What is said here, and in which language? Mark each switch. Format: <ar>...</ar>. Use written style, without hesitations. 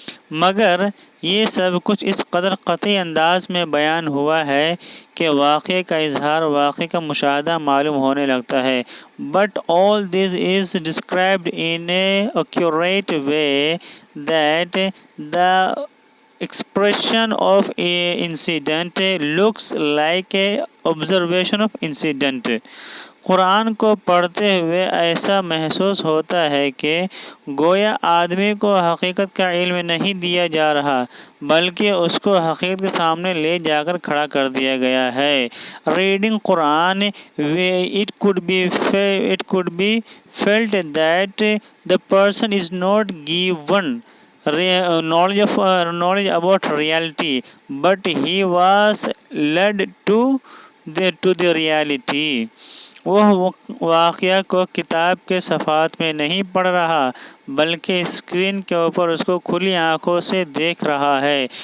<ur>مگر یہ سب کچھ اس قدر قطعی انداز میں بیان ہوا ہے کہ واقعے کا اظہار واقعے کا مشاہدہ معلوم ہونے لگتا ہے.</ur> <en>But all this is described in an accurate way that the expression of an incident looks like an observation of incident.</en> <ur>قرآن کو پڑھتے ہوئے ایسا محسوس ہوتا ہے کہ گویا آدمی کو حقیقت کا علم نہیں دیا جا رہا بلکہ اس کو حقیقت کے سامنے لے جا کر کھڑا کر دیا گیا ہے.</ur> <en>Reading Quran, it could be felt that the person is not given knowledge about reality, but he was led to the reality.</en> <ur>وہ واقعہ کو کتاب کے صفحات میں نہیں پڑھ رہا بلکہ اسکرین کے اوپر اس کو کھلی آنکھوں سے دیکھ رہا ہے.</ur>